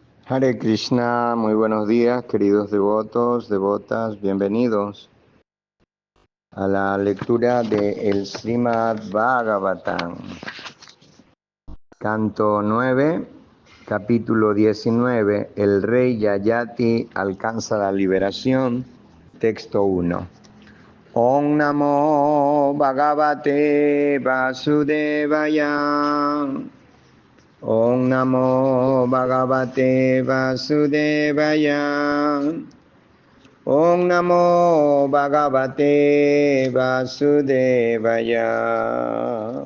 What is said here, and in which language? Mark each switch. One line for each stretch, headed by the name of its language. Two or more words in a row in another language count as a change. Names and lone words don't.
Spanish: Hare Krishna, muy buenos días, queridos devotos, devotas, bienvenidos a la lectura de el Srimad Bhagavatam, canto 9, capítulo 19, el rey Yayati alcanza la liberación, texto 1.
Sanskrit: Om Namo Bhagavate Vasudevaya. Om Namo Bhagavate Vasudevaya. Om Namo Bhagavate Vasudevaya.